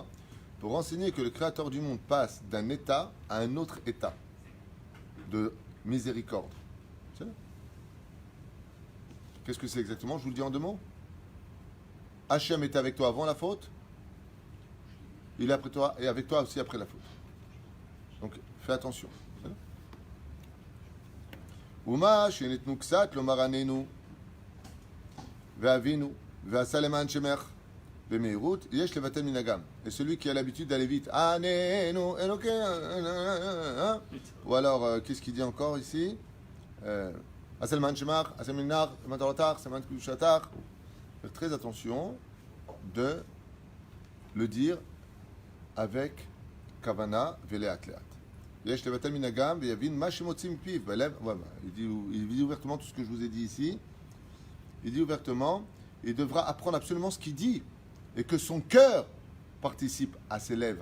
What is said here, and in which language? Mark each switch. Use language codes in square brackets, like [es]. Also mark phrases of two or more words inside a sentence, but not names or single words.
[fr] Pour enseigner que le Créateur du monde passe d'un état à un autre état de miséricorde. C'est là. Qu'est-ce que c'est exactement? Je vous le dis en deux mots. Hachem était avec toi avant la faute. Il est après toi et avec toi aussi après la faute. Donc fais attention. [he] ומה שניתנו קצת לומר עננו ואבינו ועשה למען שמך במהירות, יש לבטל מנהגם. [fr] Et celui qui a l'habitude d'aller vite, [he] עננו אלוקי, [fr] ou alors qu'est-ce qu'il dit encore ici? [he] עשה למען שמך, עשה מנהר, למען תורתך, למען קדושתך. [fr] Faites très attention de le dire avec [he] כוונה ולאט לאט. [fr] Il dit ouvertement tout ce que je vous ai dit ici. Il dit ouvertement il devra apprendre absolument ce qu'il dit et que son cœur participe à ses lèvres.